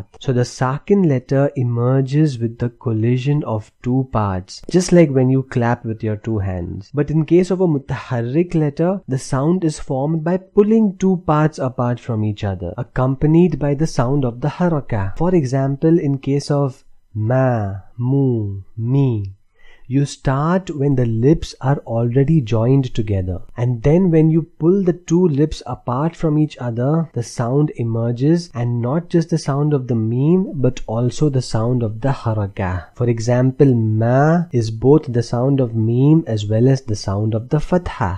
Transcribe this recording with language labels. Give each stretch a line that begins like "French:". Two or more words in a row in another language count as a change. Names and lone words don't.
English: So the sakin letter emerges with the collision of two parts, just like when you clap with your two hands. But in case of a mutaharrik letter, the sound is formed by pulling two parts apart from each other, accompanied by the sound of the harakah. For example, in case of ma, mu, mi, you start when the lips are already joined together, and then when you pull the two lips apart from each other, the sound emerges, and not just the sound of the meme but also the sound of the harakah. For example, ma is both the sound of meme as well as the sound of the fatha.